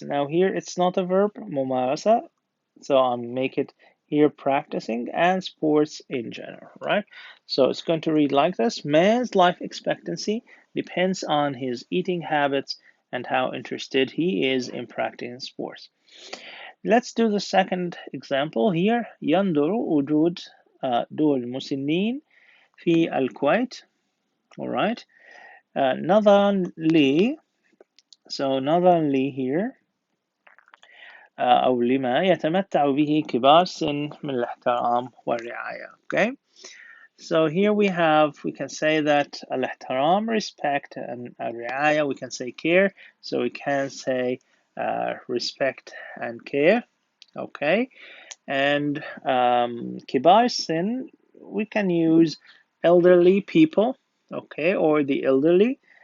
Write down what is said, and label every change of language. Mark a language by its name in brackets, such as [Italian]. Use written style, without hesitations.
[English] Now here it's not a verb, ممارسة, so I'll make it here practicing and sports in general, right? So it's going to read like this. Man's life expectancy depends on his eating habits and how interested he is in practicing sports. Let's do the second example here. [Arabic] يندر وجود دول مسنين في الكويت. [English] All right. [Arabic] نظرا لي, so نظرا لي here أو لما يتمتع به كبار السن من الاحترام والرعاية. [English] Okay, so here we can say that الاحترام, respect, and الرعاية we can say care, so we can say respect and care. Okay, and [Arabic] كبار السن [English] we can use elderly people, okay, or the elderly.